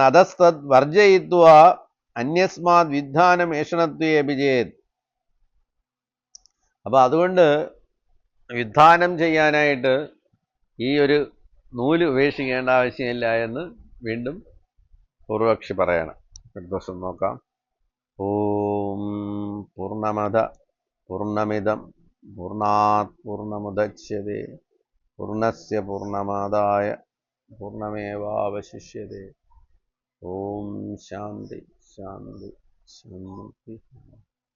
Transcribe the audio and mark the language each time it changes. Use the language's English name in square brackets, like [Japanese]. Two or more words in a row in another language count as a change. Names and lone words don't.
[Sanskrit] അധസ്തദ് വർജയിത്വ അന്യസ്മാത് വിധാനം ഏഷണത്വേ അഭിജേത്. [Malayalam] അപ്പൊ അതുകൊണ്ട് വിധാനം ചെയ്യാനായിട്ട് ഈ ഒരു നൂല് ഉപേക്ഷിക്കേണ്ട ആവശ്യമില്ല എന്ന് വീണ്ടും പൂർവക്ഷി പറയണം. ഒരു ദിവസം നോക്കാം. [Sanskrit] ഓം പൂർണ്ണമദ പൂർണ്ണമിദം പൂർണ്ണാത് പൂർണ്ണമുദച്യതേ പൂർണ്ണസ്യ പൂർണ്ണമാദായ പൂർണ്ണമേവാവശിഷ്യതേ. ഓം ശാന്തി ശാന്തി ശാന്തി.